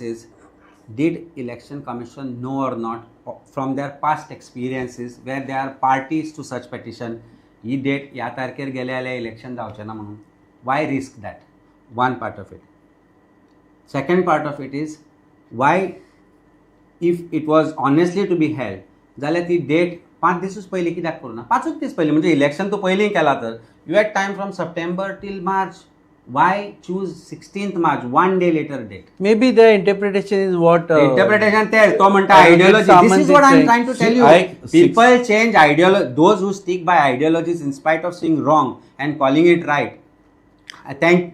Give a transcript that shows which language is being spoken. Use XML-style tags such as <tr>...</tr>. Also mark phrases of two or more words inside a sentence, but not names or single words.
<en>is did election commission know or not from their past experiences where they are parties to such petition</en> <kok>ही डेट ह्या तारखेर गेले जाल्यार इलेक्शन जावचें ना म्हणून</kok> <en>why risk that one part of it second part of it is why if it was honestly to be held</en> <kok>जाल्यार ती डेट 5 दिसूच पयलीं कित्याक करूं ना 5 दीस पयलीं म्हणजे इलेक्शन तूं पयलीं केला तर</kok> <en>you had time from September till March why choose 16th March one day later date maybe the interpretation is what interpretation there to म्हणटा ideology this is what I am trying to tell you people change ideology those who stick by ideologies in spite of seeing wrong and calling it right Thank</en>